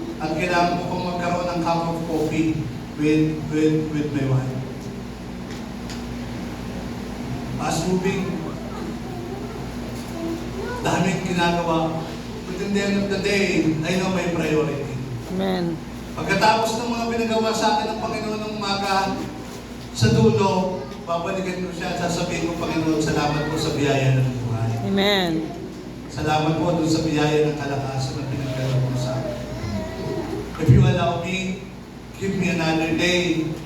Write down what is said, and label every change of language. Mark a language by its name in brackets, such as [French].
[Filipino] At kailangan ko pang magkaroon ng [English] cup of coffee with my wife. Fast moving. [Filipino] Daming ginagawa. [English] But in the end of the day, I know my priority. Amen. [Filipino] Pagkatapos ng mga pinagawa sa akin ng Panginoon ng umaga, sa dulo, babalikan ko siya at sasabihin ko, Panginoon, salamat po sa biyaya ng buhay. Amen. Salamat po doon sa biyaya ng kalakasan na pinagdala mo sa akin. [English] If you allow me, give me another day.